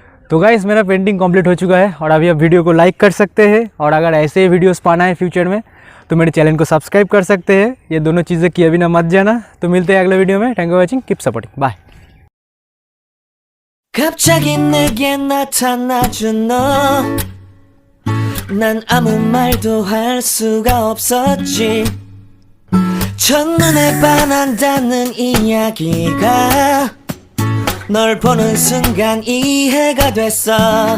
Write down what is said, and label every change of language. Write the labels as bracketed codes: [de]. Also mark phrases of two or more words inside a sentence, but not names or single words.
[hi] तो गाइस मेरा [en] painting complete [hi] हो चुका है और अभी आप वीडियो को लाइक कर सकते हैं और अगर ऐसे ही वीडियोस पाना है फ्यूचर में तो मेरे चैनल को सब्सक्राइब कर सकते हैं। ये दोनों चीज़ें किए बिना मत जाना। तो मिलते हैं अगले वीडियो में। [en] Thank you watching, keep supporting, bye. [ko] 갑자기 내게 나타나준 너, 난 아무 말도 할 수가 없었지. 첫눈에 반한다는 이야기가 널 보는 순간 이해가 됐어.